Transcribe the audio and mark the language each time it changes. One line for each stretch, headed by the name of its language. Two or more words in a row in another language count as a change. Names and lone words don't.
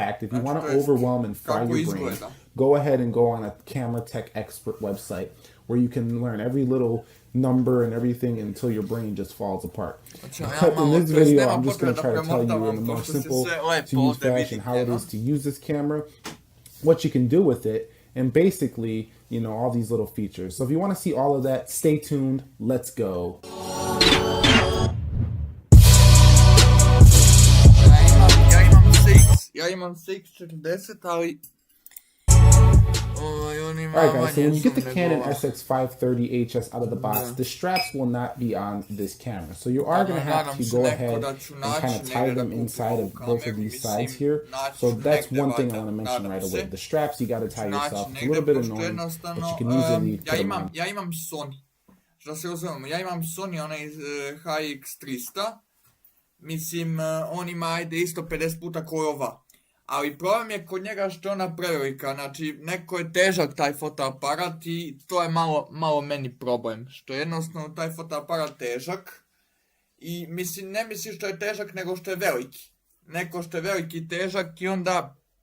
English: If you want to overwhelm and fry your brain, go ahead and go on a Camera Tech Expert website where you can learn every little number and everything until your brain just falls apart. But in this video, I'm just going to try to tell you in a more simple to use fashion how it is to use this camera, what you can do with it, and basically, you know, all these little features. So if you want to see all of that, stay tuned. Let's go.
Serbian: Ja imam 640, ali
English: Alright guys, so when you get the Canon SX530HS out of the box, the straps will not be on this camera. So you are going to have to go ahead and kind of tie them inside of both of these sides here. So that's one thing I want to mention right away. The straps you got to tie yourself. It's a little bit annoying, but you can easily put them on.
Serbian: Ja imam Sony, što se uzmemo, ja imam Sony onaj HX300, mislim on ima ajde isto 50 puta koji ova. Ali problem je kod njega što je ona prevelika, znači neko je težak taj fotoaparat i to je malo meni problem, što je jednostavno taj fotoaparat težak i mislim, ne mislim što je težak nego što je veliki, neko što je veliki i težak i onda